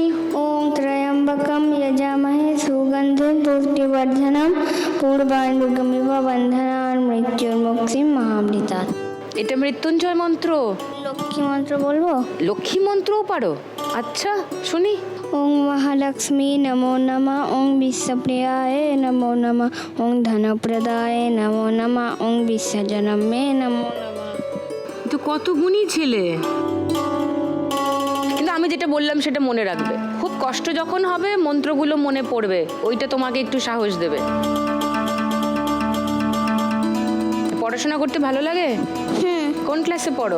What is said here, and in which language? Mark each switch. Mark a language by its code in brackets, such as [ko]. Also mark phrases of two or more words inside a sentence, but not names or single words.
[sa] ওম ত্রয়ম্বকম যজামহে সুগন্ধিম পুষ্টিবর্ধনম পূর্বাণুগমিব বন্ধনান মৃত্যুর্মুক্তিম মহামৃতাৎ। [bn] এটা মৃত্যুঞ্জয় মন্ত্র। লক্ষ্মী মন্ত্র বলবো? লক্ষ্মী মন্ত্রও পারো? আচ্ছা, শুনি। [sa] ওং মহালক্ষ্মী নমো নমঃ, ওং বিশ্বপ্রিয়ায় নমো নমঃ, ওং ধনপ্রদায় নমো নমঃ, ওং বিশ্বজনমে নমো নমঃ। [bn] তো কত গুণী ছেলে। কিন্তু আমি যেটা বললাম সেটা মনে রাখবে। খুব কষ্ট যখন হবে মন্ত্রগুলো মনে পড়বে, ওইটা তোমাকে একটু সাহস দেবে। পড়াশোনা করতে ভালো লাগে? কোন ক্লাসে পড়ো?